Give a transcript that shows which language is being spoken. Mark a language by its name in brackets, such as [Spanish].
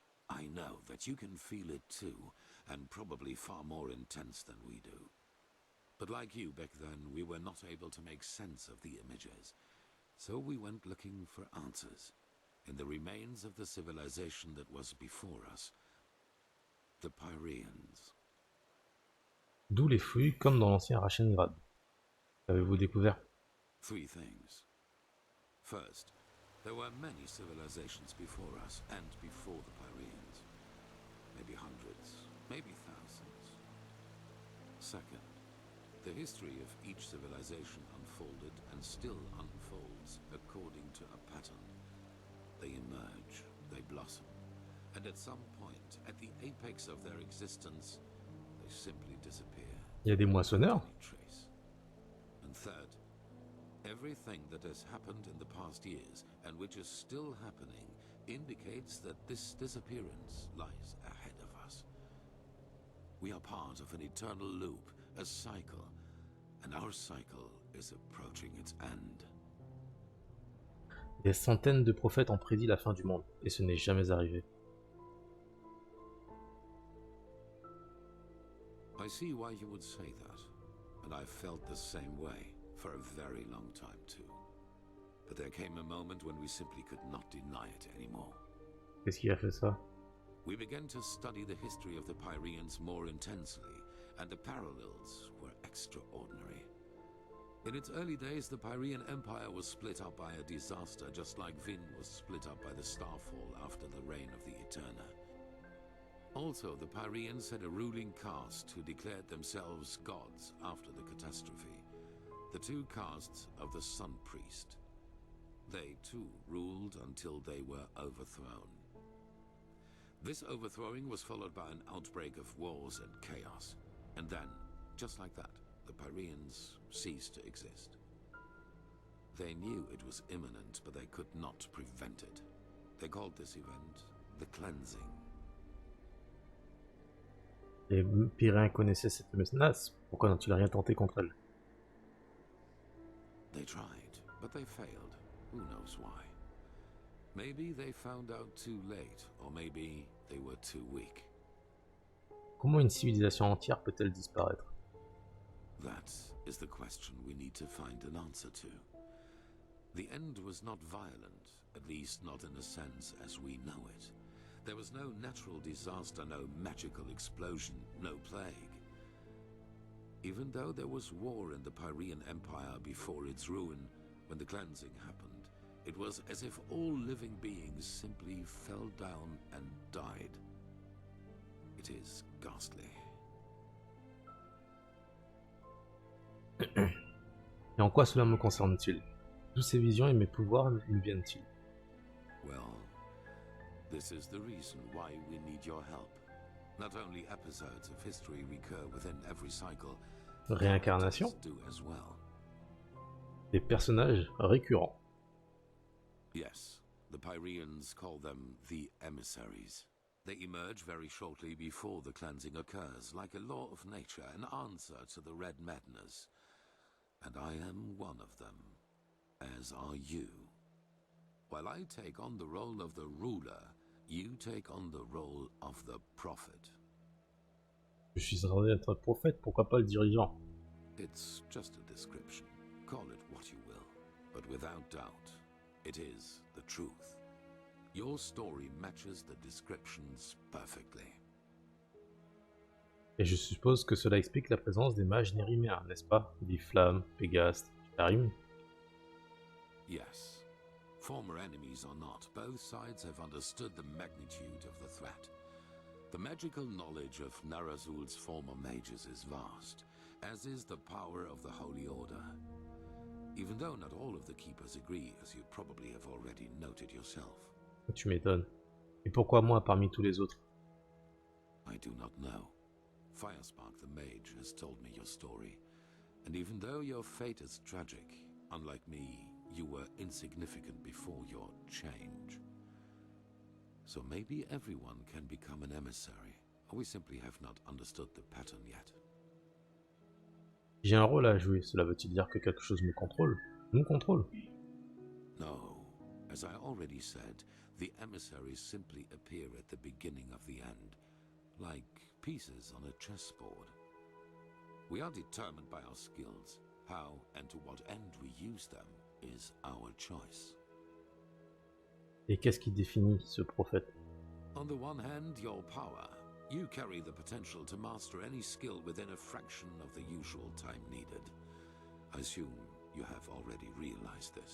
[English] I know that you can feel it too, and probably far more intense than we do. But like you back then, we were not able to make sense of the images. So we went looking for answers in the remains of the civilization that was before us, the Pyreans. [French] D'où les fouilles comme dans l'ancien Rachengrad. Qu'avez-vous découvert? [English] 3 things. First, there were many civilizations before us and before the Pyreans. Maybe hundreds, maybe thousands. Second, the history of each civilization unfolded and still unfolds according to a pattern. They emerge, they blossom, and at some point, at the apex of their existence, they simply disappear. [French] Il y a des moissonneurs? [English] Without any trace. And third, everything that has happened in the past years, and which is still happening, indicates that this disappearance lies ahead of us. We are part of an eternal loop, a cycle, and our cycle is approaching its end. [French] Des centaines de prophètes ont prédit la fin du monde, et ce n'est jamais arrivé. [English] I see why you would say that, and I felt the same way for a very long time too. But there came a moment when we simply could not deny it anymore. [French] Qu'est-ce qui a fait ça? [English] We began to study the history of the Pyreans more intensely, and the parallels were extraordinary. In its early days, the Pyrean Empire was split up by a disaster, just like Vin was split up by the Starfall after the reign of the Eterna. Also, the Pyreans had a ruling caste who declared themselves gods after the catastrophe. The 2 castes of the Sun Priest. They too ruled until they were overthrown. This overthrowing was followed by an outbreak of wars and chaos. And then, just like that, the Pyreans ceased to exist. They knew it was imminent, but they could not prevent it. They called this event the cleansing. [French] Les Pyréens connaissaient cette menace, pourquoi n'ont-ils rien tenté contre elle? [English] They tried, but they failed. Who knows why? Maybe they found out too late, or maybe they were too weak. [French] Comment une civilisation entière peut-elle disparaître? [English] That is the question we need to find an answer to. The end was not violent, at least not in a sense as we know it. There was no natural disaster, no magical explosion, no plague. Even though there was war in the Pyrean Empire before its ruin, when the cleansing happened, it was as if all living beings simply fell down and died. It is ghastly. [French] Et en quoi cela me concerne-t-il? D'où ces visions et mes pouvoirs me viennent-ils? [English] Well, this is the reason why we need your help. Not only episodes of history recur within every cycle, [French] Réincarnation? [English] characters do as well. [French] Des personnages récurrents. [English] Yes, the Pyreans call them the emissaries. They emerge very shortly before the cleansing occurs, like a law of nature, an answer to the Red Madness. And I am one of them, as are you. While I take on the role of the ruler, you take on the role of the prophet. [French] Je suis censé être prophète, pourquoi pas le dirigeant? [English] It's just a description. Call it what you will. But without doubt, it is the truth. Your story matches the descriptions perfectly. [French] Et je suppose que cela explique la présence des mages nériméens, n'est-ce pas? Des flammes, Pégaste, Skyrim. [English] Yes. Former enemies or not, both sides have understood the magnitude of the threat. The magical knowledge of Narazul's former mages is vast, as is the power of the Holy Order. Even though not all of the keepers agree, as you probably have already noted yourself. [French] Tu m'étonnes. Et pourquoi moi parmi tous les autres? [English] I do not know. Firespark the mage has told me your story, and even though your fate is tragic, unlike me, you were insignificant before your change. So maybe everyone can become an emissary, or we simply have not understood the pattern yet. [French] J'ai un rôle à jouer, cela veut-il dire que quelque chose me contrôle? Nous contrôle? [English] No. As I already said, the emissaries simply appear at the beginning of the end, like pieces on a chessboard. We are determined by our skills. How and to what end we use them is our choice. [French] Et qu'est-ce qui définit ce prophète? [English] On the one hand, your power. You carry the potential to master any skill within a fraction of the usual time needed. I assume you have already realized this.